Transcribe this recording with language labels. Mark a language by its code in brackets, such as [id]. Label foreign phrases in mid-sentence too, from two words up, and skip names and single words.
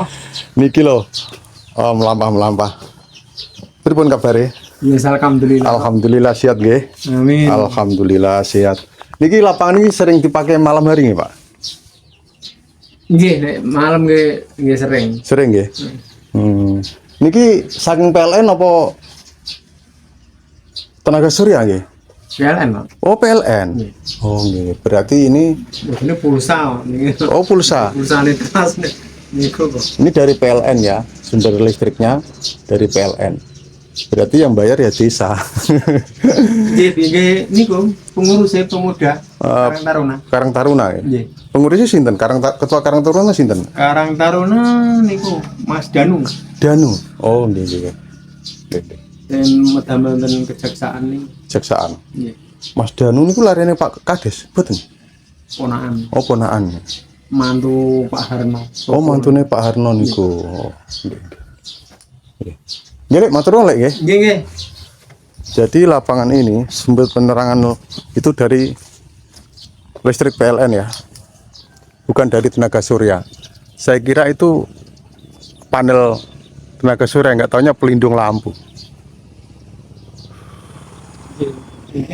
[jv] Niki lho. Oh, melampah. Pripun kabare? Ya, alhamdulillah. Alhamdulillah sehat nggih. Amin. Alhamdulillah sehat. Niki lapangan ini sering dipakai malam hari nggih, Pak? Nggih, nek malam nggih sering. Sering nggih. Niki saking PLN apa tenaga surya nggih? PLN, Pak. Oh, PLN. Oh, nggih. [id] Berarti ini Ini pulsa. oh pulsa. Pulsa ini keras nih. Niku kok. Ini dari PLN ya, sumber listriknya dari PLN. Berarti yang bayar ya desa. [jv] Nggih, niku pengurus pemuda Karang Taruna. Karang Taruna ya. Nggih. Pengurusnya sinten? Ketua Karang Taruna sinten? Karang Taruna niku Mas Danu. Danu. Oh, nggih nggih. Nggih. [id] Dan medamel kejaksaan nih. Jaksaan. [jv] Nggih. Mas Danu niku larene Pak Kades, mboten? Ponaan. Oh, ponaan. Mantu Pak Harno. Oh, mantune Pak Harno niku. Oh, nggih. Nggih. Nggih, matur nuwun lek nggih. Nggih. [id] Jadi lapangan ini sumber penerangan itu dari listrik PLN ya, bukan dari tenaga surya. Saya kira itu panel tenaga surya, nggak taunya pelindung lampu. Ini pelindung lampu.